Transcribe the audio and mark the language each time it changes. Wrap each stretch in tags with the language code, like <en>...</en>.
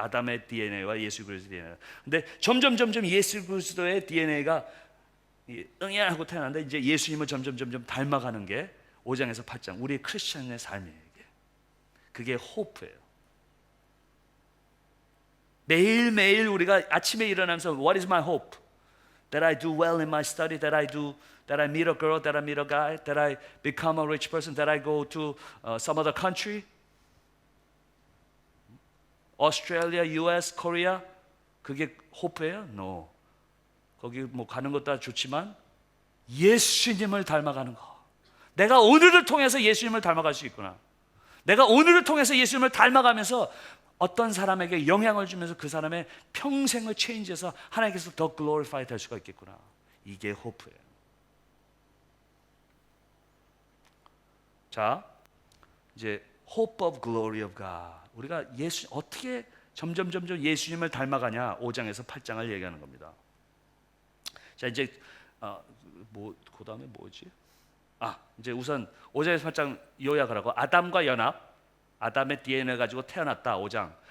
<ko>아담의 DNA와 예수 그리스도의 DNA. 근데 점점 예수 그리스도의 DNA가 응애하고 태어났는데, 이제 예수님을 점점 닮아가는 게 5장에서 8장 우리 크리스천의 삶이에요. 그게 호프예요. 매일매일 우리가 아침에 일어나면서</ko> <en>What is my hope? That I do well in my study, that I meet a girl, that I meet a guy, that I become a rich person, that I go to some other country, Australia, US, Korea.</en> <ko>그게 호프예요? No. 거기 뭐 가는 것도 좋지만 예수님을 닮아가는 거. 내가 오늘을 통해서 예수님을 닮아갈 수 있구나. 내가 오늘을 통해서 예수님을 닮아가면서 어떤 사람에게 영향을 주면서 그 사람의 평생을 체인지해서 하나님께서 더 글로리파이 될 수가 있겠구나. 이게 호프예요. 자, 이제</ko> <en>hope of glory of God.</en> <ko>우리가 어떻게 점점 예수님을 닮아가냐, 5장에서 8장을 얘기하는 겁니다. 자, 이제 그 다음에 뭐지? 이제 우선 5장에서 8장 요약을 하고, 아담과 연합, 아담의 DNA를 가지고 태어났다. 5장.</ko>